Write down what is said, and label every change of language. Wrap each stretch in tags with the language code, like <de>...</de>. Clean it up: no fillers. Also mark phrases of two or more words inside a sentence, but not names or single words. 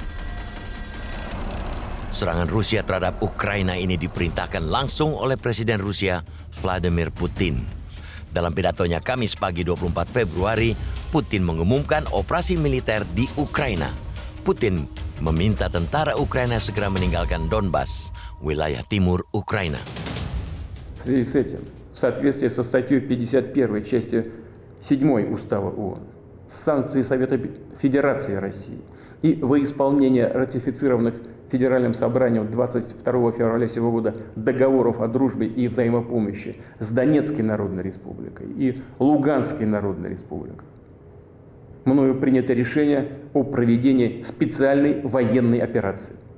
<id>Serangan Rusia terhadap Ukraina ini diperintahkan langsung oleh Presiden Rusia Vladimir Putin. Dalam pidatonya Kamis pagi 24 Februari, Putin mengumumkan operasi militer di Ukraina. Putin meminta tentara Ukraina segera meninggalkan Donbas, wilayah timur Ukraina.</id> <ru>В связи с этим, в соответствии со статьей 51 части 7 Устава ООН, санкции Совета Федерации России и во исполнение ратифицированных Федеральным собранием 22 февраля сего года договоров о дружбе и взаимопомощи с Донецкой Народной Республикой и Луганской Народной Республикой, мною принято решение о проведении специальной военной операции.</ru>